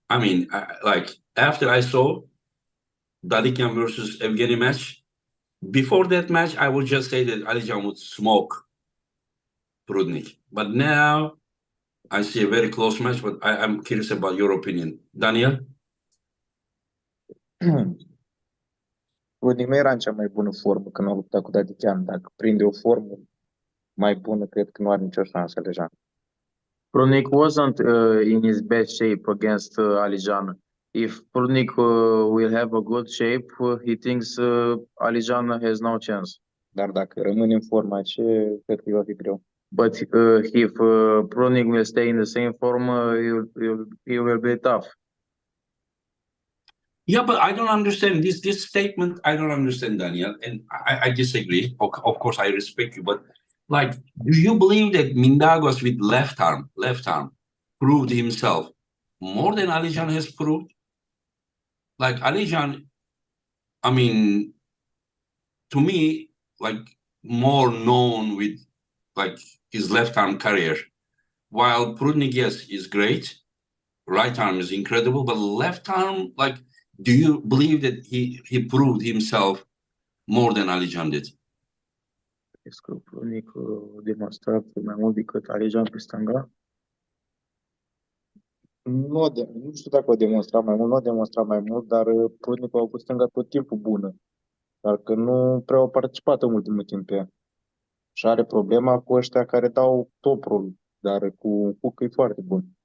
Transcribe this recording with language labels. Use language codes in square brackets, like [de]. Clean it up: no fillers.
[en] I mean, after I saw Dadikian versus Evgeny match, before that match, I would just say that Alijan would smoke Prudnik. But now I see a very close match, but I'm curious about your opinion. Daniel? [ro] Prudnik nu era în cea mai bună formă când a luptat cu Dadichean. Dacă prinde o formă mai bună, cred că nu are nicio șansă Alijan. [en] Prudnik wasn't in his best shape against Alijan. If Prudnik will have a good shape, he thinks Alijan has no chance. [ro] Dar dacă rămâne în forma aceea, cred că va fi greu. [en] But if Prudnik will stay in the same form, it will be tough. Yeah, but I don't understand this statement. I don't understand, Daniel, and I disagree. Of course, I respect you, but like, do you believe that Mindaugas with left arm proved himself more than Alijan has proved? Like Alijan, I mean, to me, like more known with like his left arm career, while Prudnik, yes, is great. Right arm is incredible, but left arm, like, do you believe that he proved himself more than Alijan did? [ro] Crezi că Prudnik a demonstrat mai mult decât Alijan pe stânga? Nu știu dacă a demonstrat mai mult, nu a demonstrat mai mult, dar Prudnik a avut stânga tot timpul bună. Dar că nu prea au participat în ultimul timp pe ea. Și are problema cu ăștia care dau top-roll, dar cu un hook e foarte bun.